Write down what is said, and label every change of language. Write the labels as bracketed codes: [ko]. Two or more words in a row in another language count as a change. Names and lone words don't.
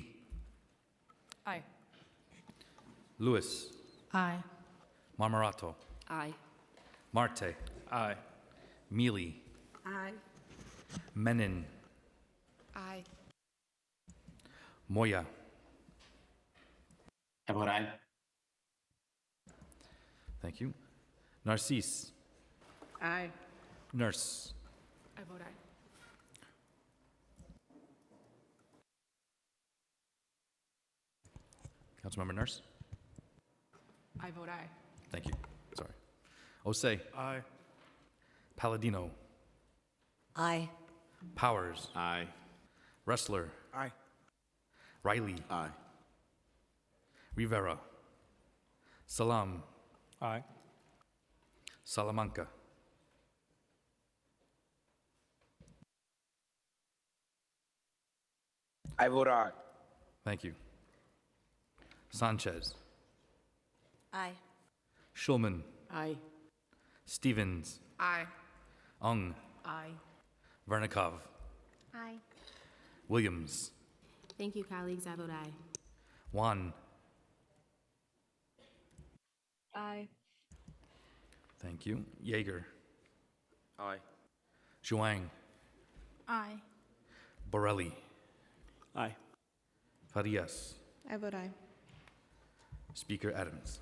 [en] Aye. Lewis. Aye. Marmarato. Aye. Marte. Aye. Mealy. Aye. Menon. Aye. Moya. I vote aye. Thank you. Narcisse. Aye. Nurse. I vote aye. Councilmember Nurse. I vote aye. Thank you. Sorry. Osei. Aye. Palladino. Aye. Powers. Aye. Wrestler. Aye. Riley. Aye. Rivera. Salam. Aye. Salamanca. I vote aye. Thank you. Sanchez. Aye. Schulman. Aye. Stevens. Aye. Ung. Aye. Vernikov. Aye. Williams. Thank you, colleagues. I vote aye. Juan. Aye. Thank you. Yeager. Aye. Zhuang. Aye. Borelli. Aye. Farias. I vote aye. Speaker Adams.